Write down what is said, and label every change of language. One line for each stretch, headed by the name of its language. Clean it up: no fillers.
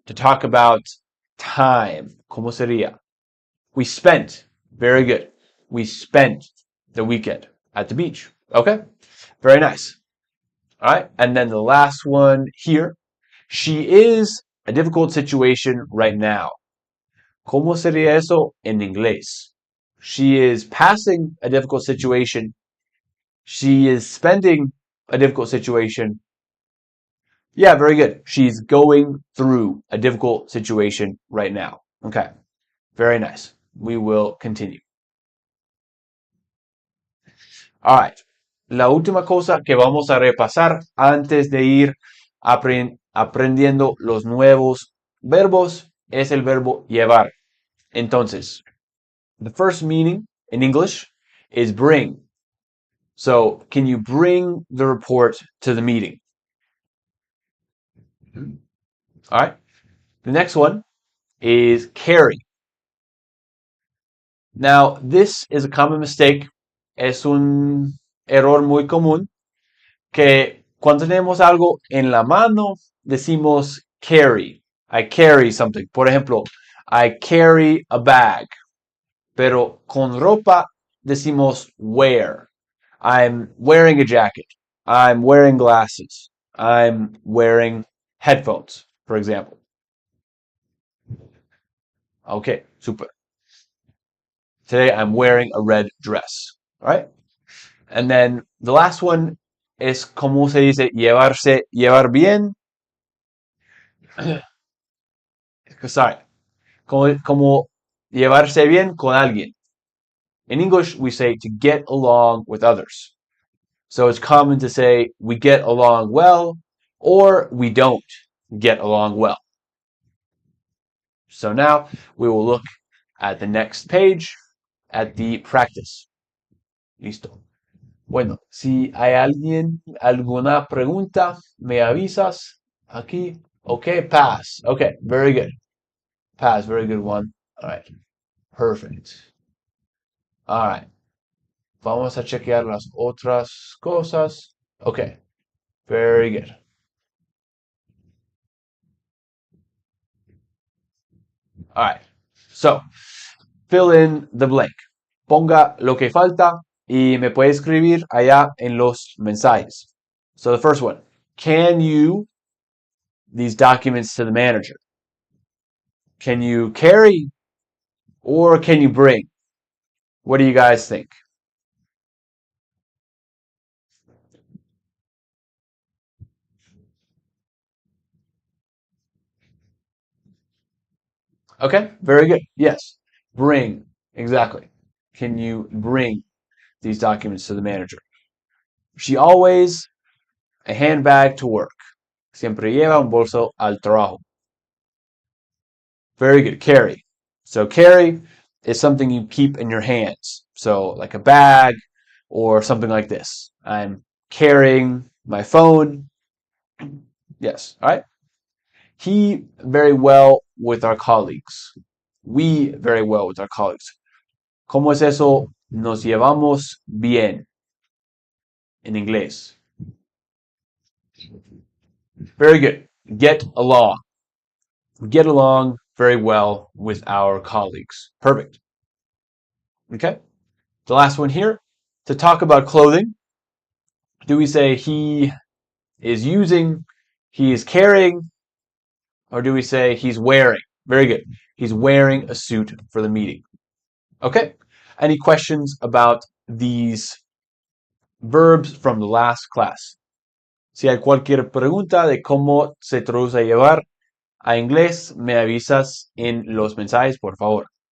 English: To talk about time.
Spanish: ¿Cómo sería?
English: We spent. Very good. We spent the weekend at the beach. Okay, very nice. All right, and then the last one here. She is a difficult situation right now.
Spanish: ¿Cómo sería eso en inglés?
English: She is passing a difficult situation. She is spending a difficult situation. Yeah, very good. She's going through a difficult situation right now. Okay, very nice. We will continue. All right.
Spanish: La última cosa que vamos a repasar antes de ir aprendiendo los nuevos verbos es el verbo llevar.
English: Entonces, the first meaning in English is bring. So, can you bring the report to the meeting? All right. The next one is carry. Now, this is a common mistake.
Spanish: Es un error muy común que cuando tenemos algo en la mano, decimos carry.
English: I carry something.
Spanish: Por ejemplo,
English: I carry a bag.
Spanish: Pero con ropa decimos wear.
English: I'm wearing a jacket. I'm wearing glasses. I'm wearing headphones, for example. Okay, super. Today I'm wearing a red dress. All right? And then the last one
Spanish: es como se dice llevar bien. Sorry. Como llevarse bien con alguien.
English: In English, we say to get along with others. So it's common to say we get along well or we don't get along well. So now we will look at the next page at the practice.
Spanish: Listo. Bueno, si hay alguna pregunta, me avisas aquí.
English: Okay, pass. Okay, very good. Pass, very good one. All right, perfect. All right.
Spanish: Vamos a chequear las otras cosas.
English: Okay, very good. All right. So, fill in the blank.
Spanish: Ponga lo que falta y me puede escribir allá en los mensajes.
English: So the first one, can you these documents to the manager? Can you carry or can you bring? What do you guys think? Okay, very good. Yes, bring. Exactly. Can you bring these documents to the manager? She always a handbag to work.
Spanish: Siempre lleva un bolso al trabajo.
English: Very good. Carry. So carry is something you keep in your hands. So like a bag or something like this. I'm carrying my phone. Yes, all right. He very well with our colleagues. We very well with our colleagues.
Spanish: ¿Cómo es eso? Nos llevamos bien en inglés.
English: Very good. Get along. Get along very well with our colleagues. Perfect. Okay. The last one here. To talk about clothing, do we say he is using, he is carrying, or do we say he's wearing? Very good. He's wearing a suit for the meeting. Okay. Any questions about these verbs from the last class?
Spanish: Si hay cualquier pregunta de cómo se traduce llevar a inglés, me avisas en los mensajes, por favor.